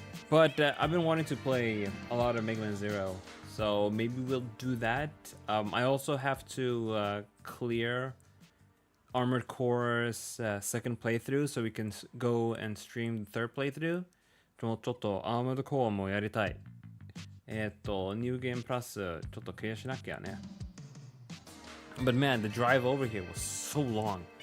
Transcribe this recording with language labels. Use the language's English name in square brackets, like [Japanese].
[English] But I've been wanting to play a lot of Mega Man Zero, so maybe we'll do that. I also have to clear Armored Core's second playthrough, so we can go and stream the third playthrough. [Japanese] ちょっと Armored Core もやりたい。ニューゲームプラスちょっとクリアしなきゃね。 [English] But man, the drive over here was so long.